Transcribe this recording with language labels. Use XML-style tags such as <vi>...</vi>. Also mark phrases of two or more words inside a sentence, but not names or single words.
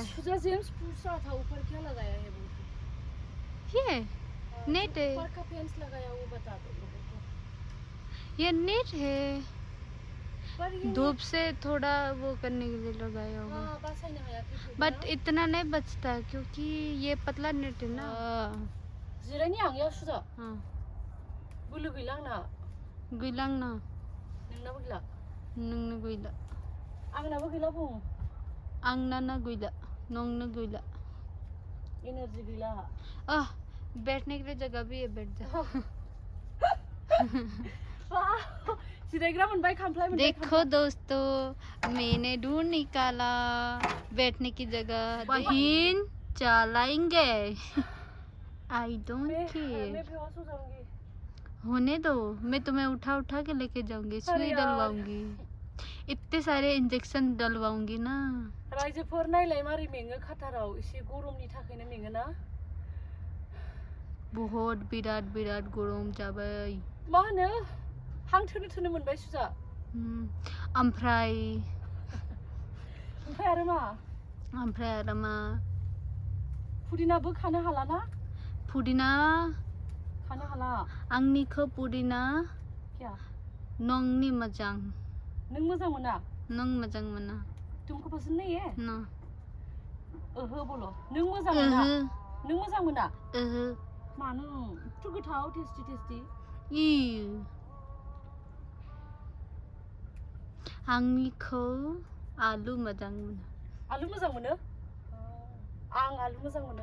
<hi>जेम्स पूछ रहा था ऊपर क्या लगाया है वो। ये नेट है, ऊपर का फेंस लगाया, वो बता दो लोगों को। ये नेट है, धूप से थोड़ा वो करने के लिए लगाया होगा। बट इतना नहीं बचता क्योंकि ये पतला नेट है ना।</hi> <brx>जिरायनि आं याव सुजा।</brx> <hi>हाँ, बोलो</hi> <brx>गैला आंना। गैलांना, नोंनाबो गैला, नोंनो गैला, आंनाबो गैला बुं। आंना गैला, नोंनो गैला, एनार्जी गैला।</brx> <hi>बैठने के लिए जगह भी है, बैठ जा। देखो दोस्तों, मैंने ढूंढ निकाला बैठने की जगह। बहन चलाएंगे।</hi> <en>I don't care,</en> <hi>होने दो, मैं तुम्हें उठा उठा के लेके जाऊंगी, सुई डलवाऊंगी, इतने सारे इंजेक्शन डलवाऊंगी ना।</hi> <brx>रायजोफोर नायलाय मारै मेङो काटाराव, एसे गरमनि थाखायनो मेङो ना। बहुत बिराद गरम जाबाय। मा होनो, हां थोनो थोनो मोनबाय सुजा। ओमफ्राय आरो मा, पुदिनाबो खानो हाला ना। पुदिना खानो हाला आंनिखौ, पुदिना क्या नंनि मोजां नों मोजां मोना नों मोजां मोना</brx> <hi>तुमको पसंद नहीं है ना</hi> <brx>ओहो बोलो नों मोजां मोना नों मोजां मोना मानो एथ' गोथाव</brx> <en>tasty tasty</en> <brx>आंनिखौ आलु मोजां मोनो आलु मोजां मोनो आं आलु मोजां मोनो</brx>